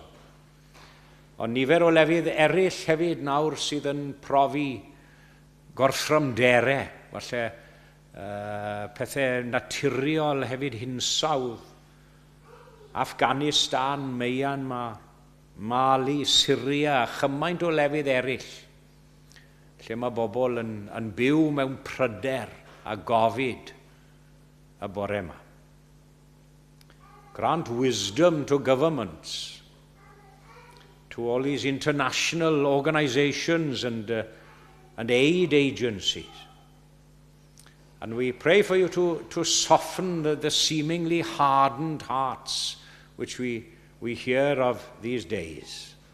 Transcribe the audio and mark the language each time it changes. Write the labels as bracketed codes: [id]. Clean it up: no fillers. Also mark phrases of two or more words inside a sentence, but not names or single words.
[cy] Ond nifer o lefydd eraill hefyd nawr sydd yn profi gorthryfderau, falle pethau naturiol hefyd hinsawdd. Afghanistan, Myanmar, Mali, Syria, chymaint o lefydd eraill, lle mae bobl yn byw mewn pryder a gofid y bore yma. [en] Grant wisdom to governments, to all these international organizations and aid agencies. And we pray for you to soften the seemingly hardened hearts which we hear of these days.